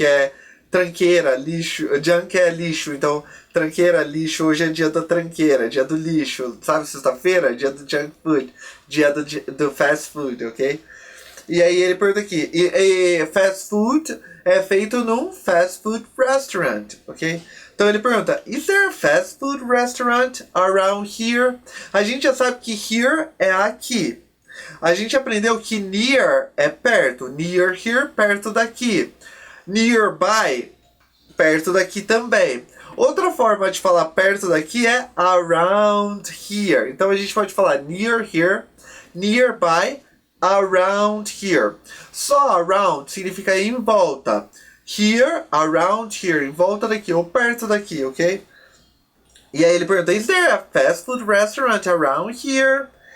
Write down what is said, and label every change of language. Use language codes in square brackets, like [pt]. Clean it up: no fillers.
[pt] Que é tranqueira, lixo. Junk é lixo, então tranqueira, lixo. Hoje é dia da tranqueira, dia do lixo. Sabe, sexta-feira? Dia do junk food. Dia do fast food, ok? E aí ele pergunta aqui, e fast food é feito num fast food restaurant, ok? Então ele pergunta, [en] is there a fast food restaurant around here? [pt] A gente já sabe que here é aqui. A gente aprendeu que near é perto. [en] Near here, [pt] perto daqui. Nearby, perto daqui também. Outra forma de falar perto daqui é around here. Então a gente pode falar [en] near here, nearby, around here. [pt] Só around significa em volta. Here, around here, em volta daqui ou perto daqui, ok? E aí ele pergunta, [en] is there a fast food restaurant around here?